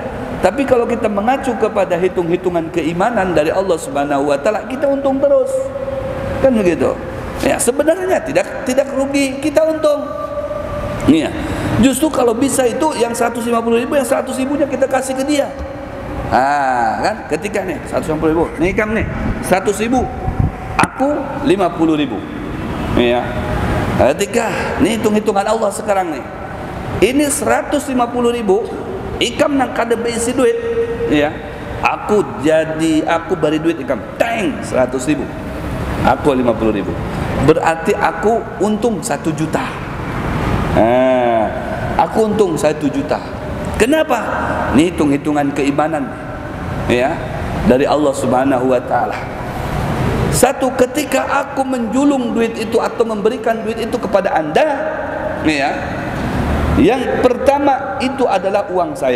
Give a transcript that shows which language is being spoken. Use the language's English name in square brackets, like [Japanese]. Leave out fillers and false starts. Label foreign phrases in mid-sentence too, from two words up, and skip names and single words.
[Indonesian] Tapi kalau kita mengacu kepada hitung-hitungan keimanan dari Allah [Arabic] سبحانه وتعالى, [Indonesian] kita untung terus. Kan begitu. Ya, sebenarnya tidak rugi, kita untung. Iya. Justru kalau bisa itu yang 150.000, yang 100.000-nya kita kasih ke dia. Ah, kan? Ketika nih 150.000, nih kam nih 100.000, aku 50.000. Iya. Ketika nih hitung-hitungan Allah sekarang nih. [Banjar] Ini 150.000, ikam nang kada beisi duit, ya. Aku beri duit ikam, teng 100.000. [Indonesian] Aku 50.000. Berarti aku untung 1 juta. Aku untung 1 juta. Kenapa? Ini hitung-hitungan keimanan, ya, dari Allah [Arabic] سبحانه وتعالى. [Indonesian] Satu, ketika aku menjulung duit itu atau memberikan duit itu kepada Anda, ya, yang pertama itu adalah uang saya.